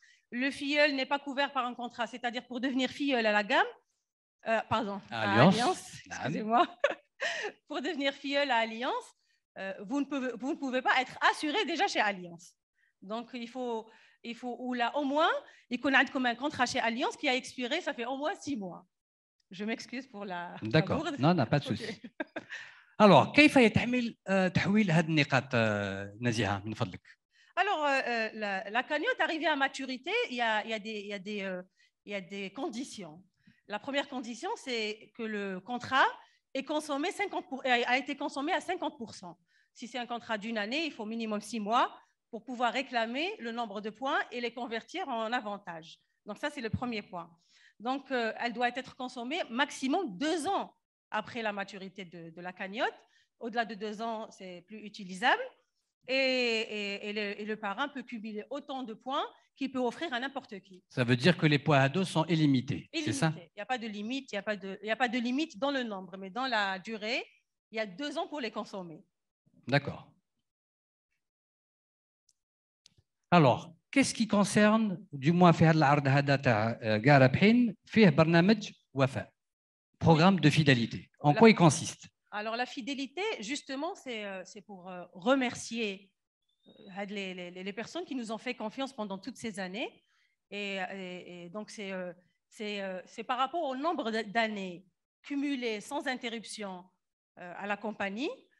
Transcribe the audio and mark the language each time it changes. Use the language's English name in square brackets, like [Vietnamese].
[French] Le filleul n'est pas couvert par un contrat, c'est-à-dire pour devenir filleul à la gamme, à Alliance, excusez-moi, pour devenir filleul à Alliance, vous ne pouvez pas être assuré déjà chez Alliance. Donc, il faut ou là, au moins, il connaît comme un contrat chez Alliance qui a expiré, ça fait au moins 6 mois. Je m'excuse pour la. D'accord, non, pas de souci. [Arabic] Alors, كيف يتعمل تحويل هذه النقاط نزيهة من فضلك؟ [French] Alors, la cagnotte arrivée à maturité, il y a des conditions. La première condition, c'est que le contrat a été consommé à 50%. Si c'est un contrat d'1 année, il faut minimum 6 mois pour pouvoir réclamer le nombre de points et les convertir en avantages. Donc ça, c'est le premier point. Donc, elle doit être consommée maximum 2 ans après la maturité de la cagnotte. Au-delà de 2 ans, c'est plus utilisable. Et le parrain peut cumuler autant de points qu'il peut offrir à n'importe qui. Ça veut dire que les points à dos sont illimités, c'est ça? Il n'y a pas de limite, il n'y a pas de limite dans le nombre, mais dans la durée, il y a 2 ans pour les consommer. D'accord. Alors, qu'est-ce qui concerne, du moins [Arabic] في هذا العرض هذا تاع كاع رابحين فيه برنامج وفاء, [French] programme de fidélité. En quoi il consiste? Alors, la fidélité, justement, c'est pour remercier les personnes qui nous ont fait confiance pendant toutes ces années. Et donc, c'est par rapport au nombre d'années cumulées sans interruption à la compagnie.